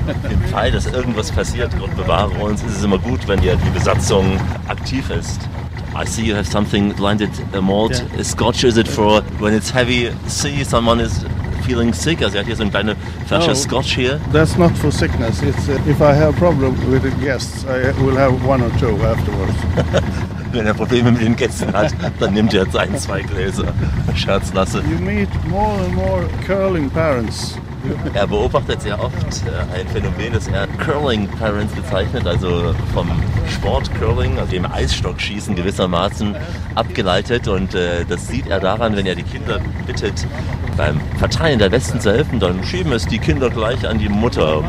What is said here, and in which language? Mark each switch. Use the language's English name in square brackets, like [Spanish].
[German] Im Fall, dass irgendwas passiert, und bewahre uns, ist es immer gut, wenn ja die Besatzung aktiv ist. [English] I see you have something landed, a malt, yeah. A scotch, is it for when it's heavy sea, someone is feeling sick? [German] Also er hat hier so eine kleine Flasche Scotch hier. [English] That's not for sickness. It's if I have a problem with the guests, I will have one or two afterwards. [German] Wenn er Probleme mit den Gästen hat, dann nimmt er jetzt ein, zwei Gläser. Scherzlasse. [English] You meet more and more curling parents. [German] Er beobachtet sehr oft ein Phänomen, das er Curling Parents bezeichnet, also vom Sport Curling, also dem Eisstockschießen gewissermaßen abgeleitet. Und das sieht er daran, wenn er die Kinder bittet, beim Verteilen der Westen zu helfen, dann schieben es die Kinder gleich an die Mutter.